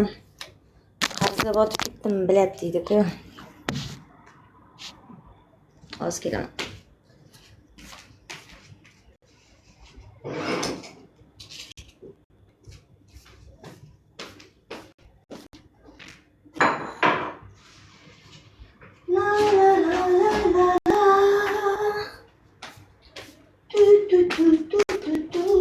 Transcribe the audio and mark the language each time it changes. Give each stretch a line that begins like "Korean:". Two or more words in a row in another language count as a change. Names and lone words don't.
Uzbek: Qarzga botib ketdim, biladi deydi-ku. Hozir kelaman. La la la la la la. Tu tu tu tu tu tu.